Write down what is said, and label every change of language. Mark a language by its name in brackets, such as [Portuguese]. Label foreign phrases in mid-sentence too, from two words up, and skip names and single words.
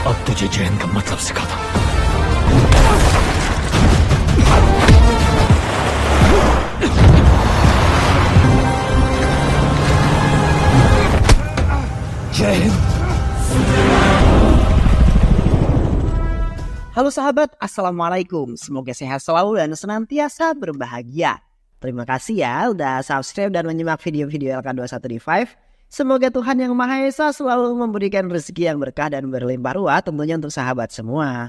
[Hindi] तुझे जैन का मतलब सिखाता हूँ। जय हिंद। [Indonesian] Halo sahabat, Assalamualaikum. Semoga sehat selalu dan senantiasa berbahagia. Terima kasih ya udah subscribe dan menyimak video-video LK21D5. Semoga Tuhan Yang Maha Esa selalu memberikan rezeki yang berkah dan berlimpah ruah tentunya untuk sahabat semua.